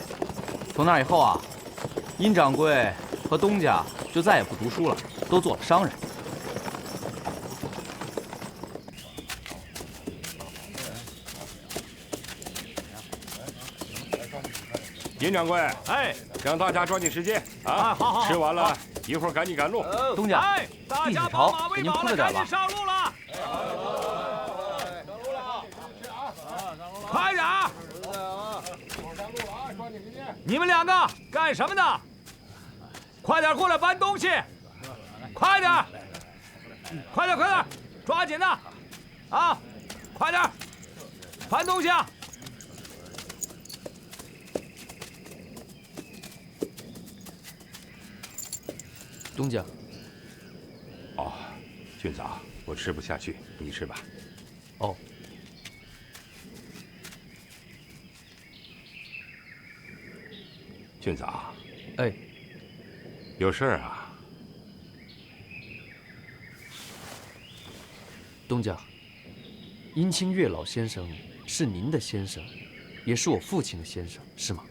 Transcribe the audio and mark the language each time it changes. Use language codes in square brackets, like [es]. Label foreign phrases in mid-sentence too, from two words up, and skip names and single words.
[zh] 從那以後啊，殷掌櫃和東家就再也不讀書了。都做了商人。殷掌柜，哎，让大家抓紧时间啊！好，吃完了，一会儿趕緊趕路。東家，哎，大家把馬喂飽了，趕緊上路了！快點！你們兩個幹什麼呢？快點過來搬東西！快點！快點！抓緊的！啊，快點！搬東西啊！東家。哦，俊子，我吃不下去，你吃吧。哦。俊子，哎，有事儿啊？東家，殷清月老先生是您的先生，也是我父親的先生，是嗎？